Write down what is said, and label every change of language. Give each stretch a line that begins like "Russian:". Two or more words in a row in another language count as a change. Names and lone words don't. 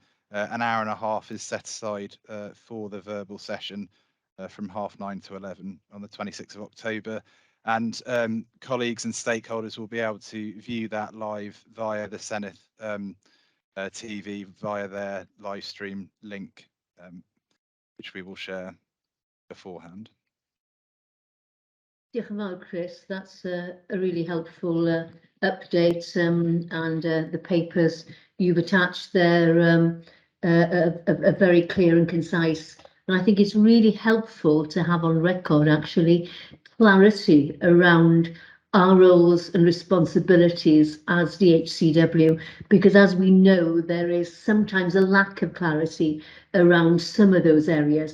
English: An hour and a half is set aside for the verbal session from 9:30 to 11 on the 26th of October. And colleagues and stakeholders will be able to view that live via the Senedd TV, via their live stream link, which we will share beforehand.
Welsh: Diolch yn fawr, Chris.
English: That's a really helpful update, and the papers you've attached there are very clear and concise. And I think it's really helpful to have on record, actually, clarity around our roles and responsibilities as DHCW, because as we know, there is sometimes a lack of clarity around some of those areas.